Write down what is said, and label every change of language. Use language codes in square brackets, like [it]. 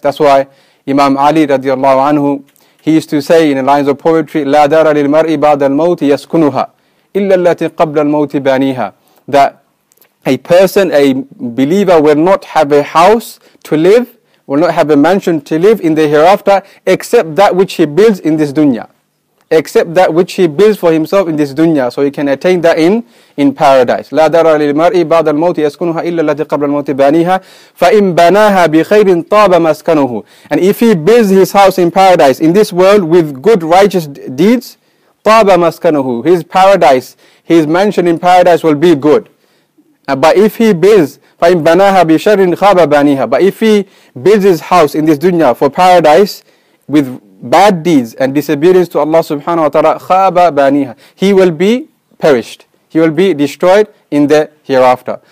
[en] That's why Imam Ali radiallahu anhu, he used to say in the lines of poetry, [ar] لا دار للمرء بعد الموت يسكنها إلا التي قبل الموت بانيها, [en] that a person, a believer will not have a house to live, will not have a mansion to live in the hereafter except that which he builds in this dunya. Except that which he builds for himself in this dunya, so he can attain that in paradise. [ar] لا دار للمرء بعد الموت يسكنها إلا التي قبل الموت بانيها فإن بناها بخير طاب مسكنه. [en] And if he builds his house in paradise in this world with good righteous deeds, [ar] طاب مسكنه, [en] his paradise, his mansion in paradise will be good. But if he builds [ar] فإن بناها بشر خاب بانيها, [en] but if he builds his house in this dunya for paradise with bad deeds and disobedience to Allah subhanahu wa ta'ala, khaba baniha, he will be perished, he will be destroyed in the hereafter.